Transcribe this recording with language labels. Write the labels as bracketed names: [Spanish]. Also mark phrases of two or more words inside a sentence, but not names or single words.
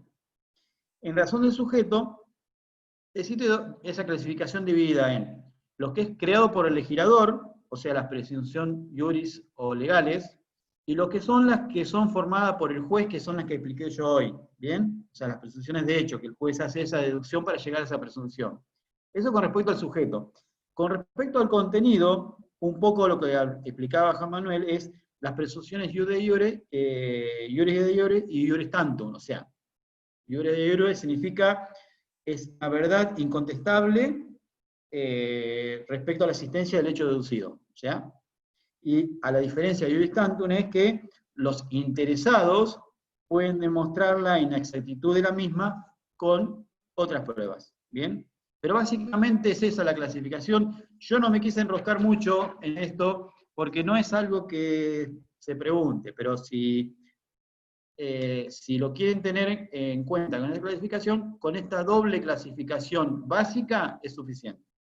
[Spanish] En razón del sujeto, existe esa clasificación dividida en lo que es creado por el legislador, o sea, las presunciones iuris o legales, y lo que son las que son formadas por el juez, que son las que expliqué yo hoy, ¿bien? O sea, las presunciones de hecho, que el juez hace esa deducción para llegar a esa presunción. Eso con respecto al sujeto. Con respecto al contenido, un poco lo que explicaba Juan Manuel es las presunciones [Latin] iure de iure, iuris de iure [Spanish] y [Latin] iuris tantum, [Spanish] o sea, [Latin] iure de iure [Spanish] significa es la verdad incontestable respecto a la existencia del hecho deducido, ¿ya? Y a la diferencia de [Latin] iuris tantum [Spanish] es que los interesados pueden demostrar la inexactitud de la misma con otras pruebas, ¿bien? Pero básicamente es esa la clasificación. Yo no me quise enroscar mucho en esto porque no es algo que se pregunte, pero si lo quieren tener en cuenta con esta clasificación, con esta doble clasificación básica es suficiente.